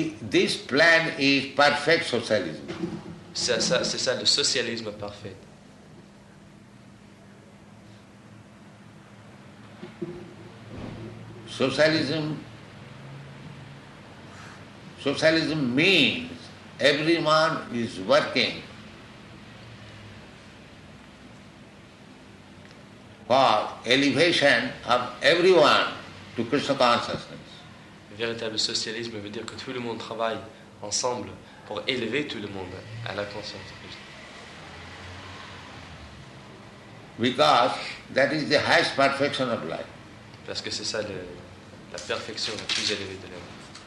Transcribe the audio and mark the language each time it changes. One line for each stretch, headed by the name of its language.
English: This plan is perfect socialism.
French: C'est ça le socialisme parfait.
English: Socialism means everyone is working for elevation of everyone to Krishna consciousness.
French: Le véritable socialisme veut dire que tout le monde travaille ensemble pour élever tout le monde à la conscience de Krishna.
English: Because that is the highest perfection of life.
French: Parce que c'est ça la perfection la plus élevée de la vie.